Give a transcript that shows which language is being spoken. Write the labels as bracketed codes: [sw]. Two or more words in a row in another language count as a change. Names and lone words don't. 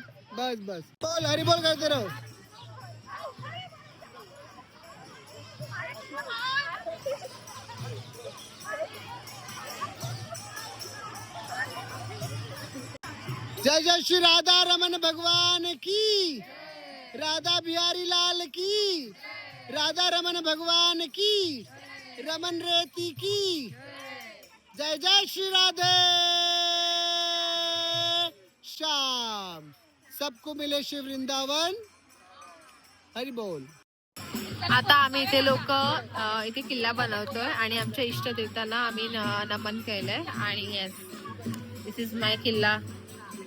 [hi] बस बस बोल, हरी बोल करते रहो. जय जय श्री राधा रमन भगवान की, राधा बिहारी लाल की, राधा रमन भगवान की, रमन रेती की. जय जय श्री राधे श्याम. सबको मिले शिव वृंदावन. हरी बोल. [mr] आता आम्ही इथे लोक इथे किल्ला बनवतोय आणि आमच्या इष्टदेवतांना आम्ही नमन केलंय. [en] आणि yes, this is my किल्ला.